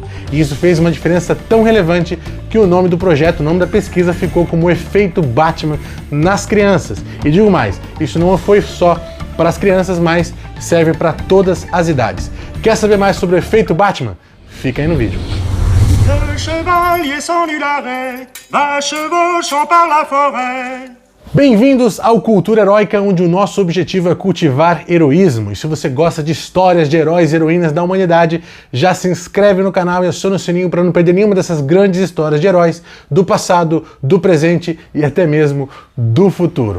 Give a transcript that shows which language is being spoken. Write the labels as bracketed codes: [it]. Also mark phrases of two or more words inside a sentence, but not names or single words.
[pt] E isso fez uma diferença tão relevante que o nome do projeto, o nome da pesquisa, ficou como o efeito Batman nas crianças. E digo mais, isso não foi só para as crianças, mas serve para todas as idades. Quer saber mais sobre o efeito Batman? Fica aí no vídeo. [fr] Le chevalier s'ennuie l'arrêt, va chevauchant par la forêt. [pt] Bem-vindos ao Cultura Heróica, onde o nosso objetivo é cultivar heroísmo. E se você gosta de histórias de heróis e heroínas da humanidade, já se inscreve no canal e aciona o sininho para não perder nenhuma dessas grandes histórias de heróis do passado, do presente e até mesmo do futuro.